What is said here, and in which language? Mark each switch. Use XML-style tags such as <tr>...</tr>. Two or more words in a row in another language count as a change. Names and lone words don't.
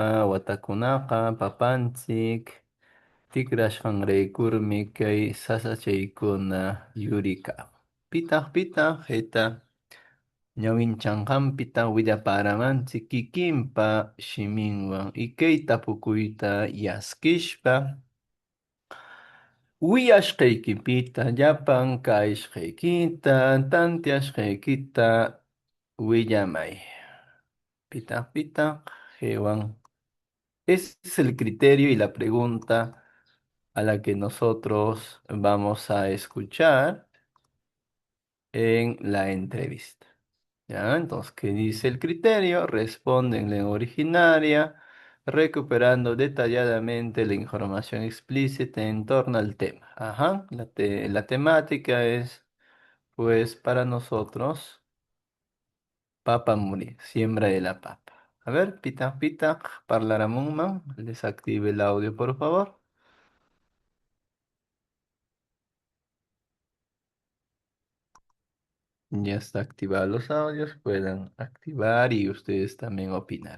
<qu>watakunaqa papanchik tikrashqanraykurmi kay sasachaykuna yurikaq pitaq hita ñawinchaqanpita willaparamanchik kikinpa shiminwan y kay tapukuyta yaskishpa wiyashqaykipita llapan kayashqaykita tantiashqaykita willamay pitaq jewan.</qu> <es>Ese es el criterio y la pregunta a la que nosotros vamos a escuchar en la entrevista. ¿Ya? Entonces, ¿qué dice el criterio? Responde en lengua originaria, recuperando detalladamente la información explícita en torno al tema. Ajá, la temática es, pues, para nosotros,</es> <qu>papa muri,</qu> <es>siembra de la papa. A ver, pitaq, parlaramunman, desactive el audio, por favor. Ya está activado los audios, pueden activar y ustedes también opinar.</es>